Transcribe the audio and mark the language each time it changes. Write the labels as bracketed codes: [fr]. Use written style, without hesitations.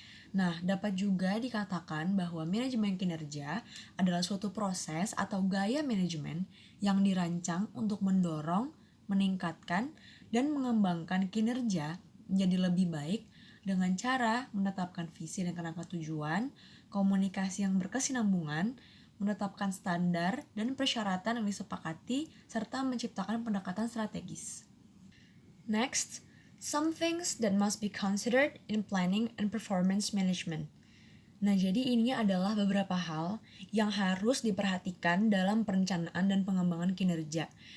[id] Nah, dapat juga dikatakan bahwa manajemen kinerja adalah suatu proses atau gaya manajemen yang dirancang untuk mendorong, meningkatkan, dan mengembangkan kinerja menjadi lebih baik dengan cara menetapkan visi dan kerangka tujuan, komunikasi yang berkesinambungan, menetapkan standar dan persyaratan yang disepakati, serta menciptakan pendekatan strategis. [en] Next, some things that must be considered in planning and performance management. [id] Nah, jadi ini adalah beberapa hal yang harus diperhatikan dalam perencanaan dan pengembangan kinerja.